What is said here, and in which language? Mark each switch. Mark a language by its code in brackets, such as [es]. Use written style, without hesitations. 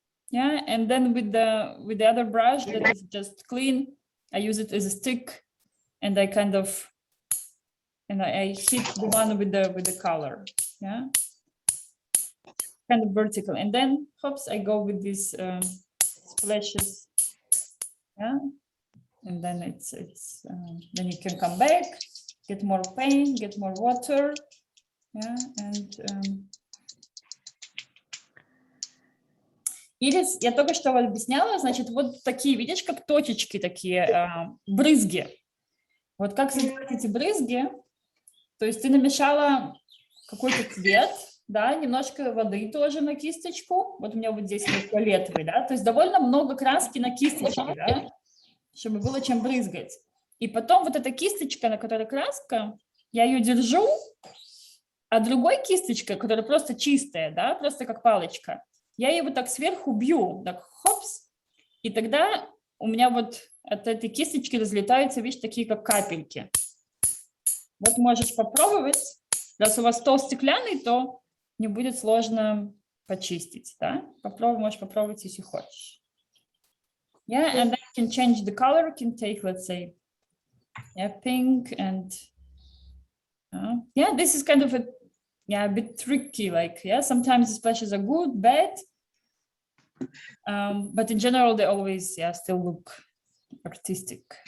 [en] Yeah, and then with the other brush that is just clean, I use it as a stick, and I kind of, and I hit the one with the color. Yeah, kind of vertical, and then hoops, I go with these splashes. Yeah, and then it's then you can come back, get more paint, get more water. Yeah, and [ru] Ирис, я только что объясняла, значит, вот такие, видишь, как точечки такие, брызги. Вот как создать эти брызги, то есть ты намешала какой-то цвет, да, немножко воды тоже на кисточку, вот у меня вот здесь вот фиолетовый, да, то есть довольно много краски на кисточке, да, чтобы было чем брызгать. И потом вот эта кисточка, на которой краска, я ее держу, а другой кисточкой, которая просто чистая, да, просто как палочка, я ее вот так сверху бью, так хопс, и тогда у меня вот от этой кисточки разлетаются, видишь, такие как капельки. Вот можешь попробовать. Раз у вас стол стеклянный, то не будет сложно почистить, да? Можешь попробовать, если хочешь. [en] Yeah, and then you can change the color. You can take, let's say, yeah, pink and yeah, this is kind of a bit tricky. Like, yeah, sometimes the splashes are good, bad, but in general, they always, still look artistic.